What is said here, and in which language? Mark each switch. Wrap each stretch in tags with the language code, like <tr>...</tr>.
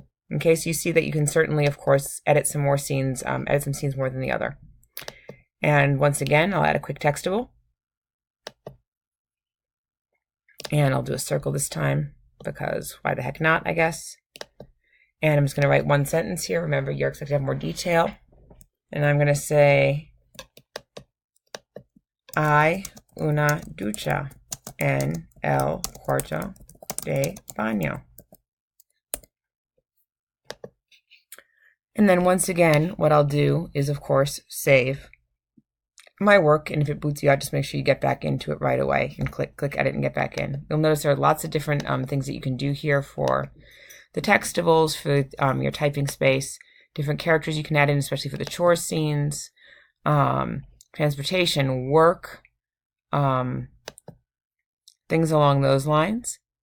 <en>In case you see that you can certainly, of course, edit some more scenes, edit some scenes more than the other. And once again, I'll add a quick textable. And I'll do a circle this time because why the heck not, I guess. And I'm just going to write one sentence here. Remember, you're expected to have more detail. And I'm going to say,</en> <es>hay una ducha en el cuarto de baño.</es> <en>And then once again, what I'll do is, of course, save my work. And if it boots you out, just make sure you get back into it right away and click edit and get back in. You'll notice there are lots of different things that you can do here for the textables, for your typing space, different characters you can add in, especially for the chore scenes, transportation, work, things along those lines.</en>